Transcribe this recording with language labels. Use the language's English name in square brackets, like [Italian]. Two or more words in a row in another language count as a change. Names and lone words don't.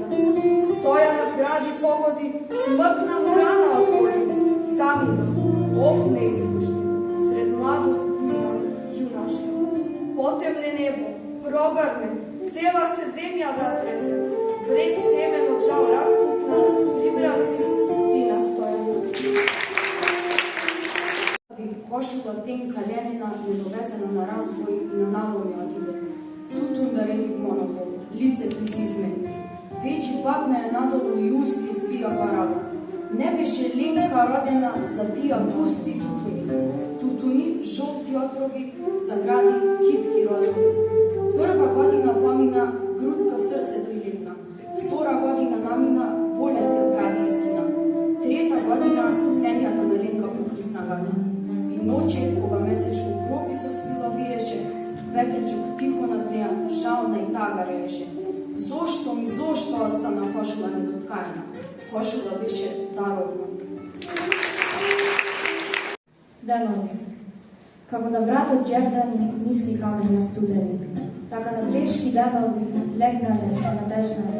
[Macedonian] Стоја на гради погоди, смртна му рана отвори, замина, не испушти, сред младост бујна, јуначка. Потемне небо, прогарне, цела се земја затресе, брег теме ночал распукна, прибраси, сина Стојана. Кошула тенка ленина недовесена на развој и на навоми отиде. Тутун да реди монопол, лицето си измени. Вечи падна е надолу и усти свија парава. Не беше Ленка родена за тия пусти тутуни. Тутуни, жолти отрови, загради китки розови. Прва година помина, грудка в срцето и легна. Втора година намина, поле се огради и скина. Трета година, земјата на Ленка покри снагата. Ноќе, кога месечко кропи со свила вијеше, ветричук тихо над неја, жална и тага реше. Зошто остана кошула недоткајна? Кошула беше даровна. Денови. Како на вратот џердани, ниски камења студени, така на блешки денови легнале па надежнале.